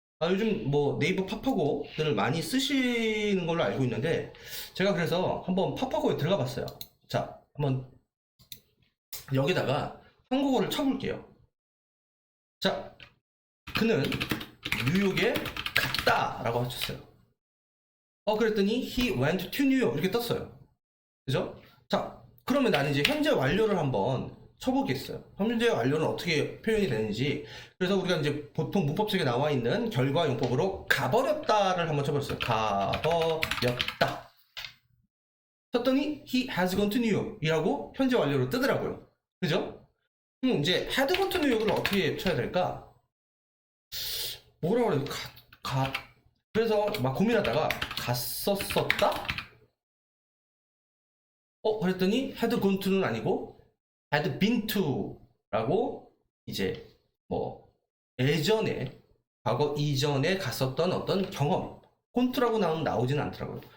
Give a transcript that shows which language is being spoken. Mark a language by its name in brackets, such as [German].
[Korean] 요즘 뭐 네이버 파파고들을 많이 쓰시는 걸로 알고 있는데, 제가 그래서 한번 파파고에 들어가 봤어요. 자, 한번 여기다가 한국어를 쳐볼게요. 자, 그는 뉴욕에 갔다라고 하셨어요. 그랬더니 [English] he went to New York [Korean] 이렇게 떴어요. 그죠? 자, 그러면 나는 이제 현재 완료를 한번 쳐보겠어요. 현재 완료는 어떻게 표현이 되는지. 그래서 우리가 이제 보통 문법책에 나와 있는 결과 용법으로 가버렸다를 한번 쳐버렸어요. 가버렸다. 쳤더니 [English] he has gone to New York [Korean] 이라고 현재 완료로 뜨더라고요. 그죠? 그럼 이제 [English] had gone to New York [Korean] 을 어떻게 쳐야 될까? 뭐라 그래야 돼? 그래서 막 고민하다가 갔었었다? 그랬더니 [English] had gone to [Korean] 는 아니고 [English] had been to [Korean] 라고 이제 뭐 예전에 과거 이전에 갔었던 어떤 경험 콘트라고 나오지는 않더라고요.